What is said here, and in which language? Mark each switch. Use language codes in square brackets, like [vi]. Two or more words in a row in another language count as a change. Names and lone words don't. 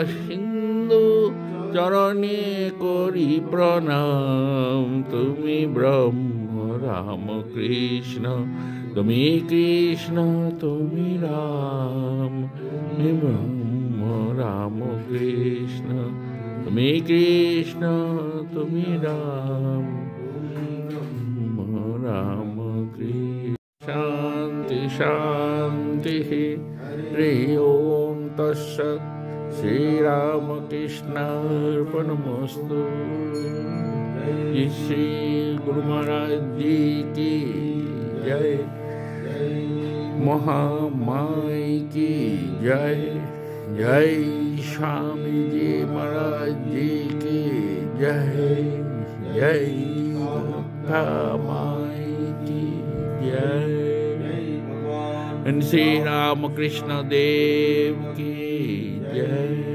[bn] সিন্ধু চরণে করি প্রণাম তুমি ব্রহ্ম রাম কৃষ্ণ তুমি কৃষ্ণ তুমি রাম তুমি ব্রহ্ম রাম কৃষ্ণ তুমি কৃষ্ণ তুমি রাম [sa] রাম কৃষ্ণ শান্তি শান্তি হরি ওম তৎসৎ श्रीरामकृष्णार्पणमस्तु [hi] श्री गुरु महाराज जी की जय महामाई की जय जय स्वामी जी महाराज जी की जय जय माई की जय श्री रामकृष्ण देव की जय।